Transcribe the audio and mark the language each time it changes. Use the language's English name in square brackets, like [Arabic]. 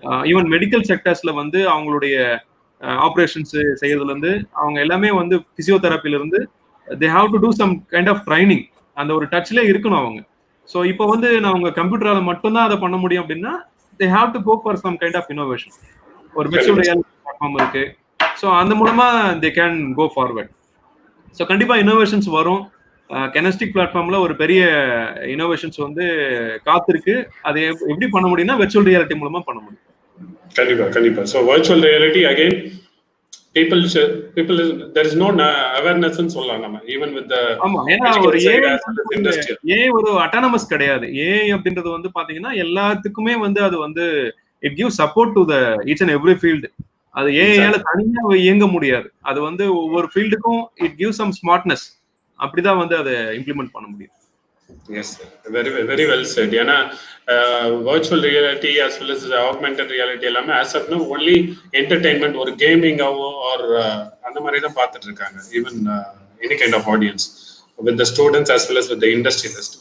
[Tamil] Even medical செக்டர்ஸ்ல வந்து அவங்களுடைய operations செய்யறதுல இருந்து அவங்க எல்லாமே வந்து பிசியோதெரப்பில இருந்து [English] They have to do some kind of training. [Tamil] அந்த ஒரு டச்ல இருக்கணும் அவங்க. ஸோ இப்போ வந்து அவங்க கம்ப்யூட்டரால மட்டும்தான் அதை பண்ண முடியும் அப்படின்னா [English] they have to go for some kind of innovation. [Tamil] ஒரு virtual reality platform இருக்கு. ஸோ அந்த மூலமா [English] they can go forward. [Tamil] So கண்டிப்பா இன்னோவேஷன்ஸ் வரும். கெனஸ்டிக் பிளாட்ஃபார்ம்ல ஒரு பெரிய இன்னோவேஷன்ஸ் வந்து காத்திருக்கு. அது எப்படி பண்ண முடியும்னா வெர்ச்சுவல் ரியாலிட்டி மூலமா பண்ண முடியும். கண்டிப்பா. So virtual reality again [English] people there is no awareness [Tamil] ன்னு சொல்லலாம் நம்ம, [English] even with the [Tamil] ஆமா. ஏன்னா ஒரு ஏஐ ஒரு அட்டானமஸ் கிடையாது. ஏஐ அப்படின்றது வந்து பாத்தீங்கன்னா எல்லாத்துக்குமே வந்து அது வந்து [English] It give support to the each and every field. [Tamil] அது ஏஐயால தனியா இயங்க முடியாது. அது வந்து ஒவ்வொரு ஃபீல்டுக்கும் [English] It give some smartness. [Tamil] அப்படிதான் வந்து அதை இம்ப்ளிமெண்ட் பண்ண முடியும். [English] Yes, very well said. [Tamil] ஏன்னா virtual reality as well as augmented reality எல்லாமே [English] as of now only entertainment, [Tamil] ஒரு கேமிங்காவோ ஆர் அந்த மாதிரி தான் பார்த்துட்டு இருக்காங்க. [English] Even any kind of audience with the students as well as with the industrialists.